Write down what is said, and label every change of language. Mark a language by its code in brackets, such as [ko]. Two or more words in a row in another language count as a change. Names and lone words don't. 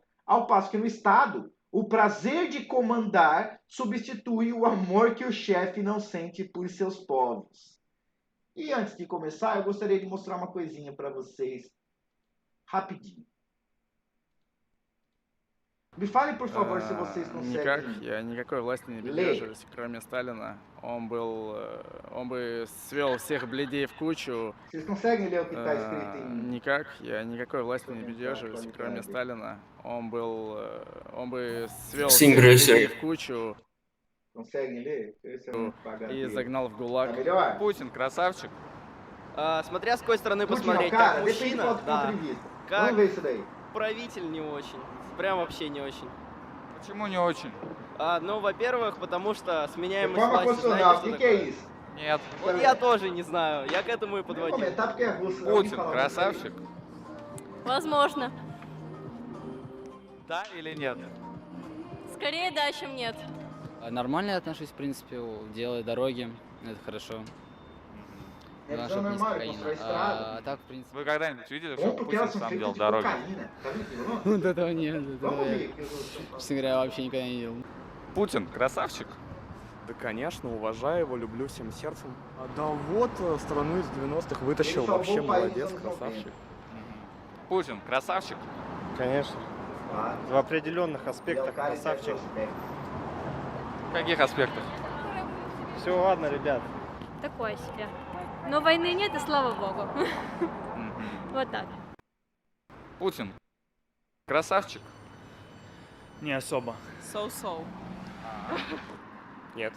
[pt] Ao passo que no Estado, o prazer de comandar substitui o amor que o chefe não sente por seus povos. E antes de começar, eu gostaria de mostrar uma coisinha para vocês, rapidinho. Me falem, por favor, se vocês [ru] Никак, [pt] conseguem [ru] я никакой власти не [pt] ler. [ru] придерживаюсь, кроме Сталина. Он бы свел всех бледей в кучу. [pt] Vocês conseguem ler o que está escrito em... [ru] Никак, я никакой власти не [pt] Deixa eu [ru] придерживаюсь, [pt] tentar [ru] кроме [pt] atualizar. [ru] Сталина. Он бы свел [pt] Sim, [ru] всех бледей [pt] professor. [ru] в кучу [pt] Conseguem ler? Deixa eu ver se eu não apagar [ru] и [pt] dele. [ru] загнал в [pt] Tá [ru] ГУЛАГ. [pt] melhor? [ru] Путин красавчик. Смотря с какой стороны [pt] Putin, [ru] посмотреть, [pt] cara, [ru] как [pt] depende do [ru] мужчина, [pt] ponto de [ru] да, [pt] vista. [ru] как [pt] Vamos ver isso daí. [ru] правитель не очень, прям вообще не очень. Почему не очень? Ну, во-первых, потому что сменяемость [pt] Reforma [ru] власти, [pt] constitucional, [ru] знаете, [pt] o [ru] что [pt] que é [ru] такое? [pt] isso? [ru] Нет. Вот я тоже не знаю, я к этому и [pt] Não vou [ru] подводил. [pt] comentar porque é russo. [ru] Путин красавчик. Возможно. Да или нет? Скорее да, чем нет. Нормально отношусь, в принципе, делаю дороги, это хорошо. [pt] É [ru] Главное, [pt] visão [ru] чтоб не [pt] normal, [ru] кокаина. [pt] constrói estrada. [ru] А так, в принципе, Вы когда-нибудь видели, [pt] Bom [ru] что [pt] porque [ru] Путин [pt] elas são [ru] сам [pt] feitas [ru] делал [pt] de [ru] дороги? [pt] cocaína. Tá vendo? Não? [ru] вот этого нет, этого [pt] Vamos [ru] я, [pt] ver. que eu tô- [ru] честно говоря, вообще никогда не видел. Путин красавчик. Да, конечно, уважаю его, люблю всем сердцем. Да вот, страну из 90-х вытащил, вообще молодец, красавчик. Путин красавчик. Конечно, [pt] Claro. [ru] в определенных [pt] Ele é o [ru] аспектах [pt] cara em certos [ru] красавчик. [pt] aspectos. [ru] В каких аспектах? Все, ладно, ребят. Такое себе. Но войны нет, и слава богу. Вот так. Путин красавчик. Не особо. [en] So-so. [ru] Нет.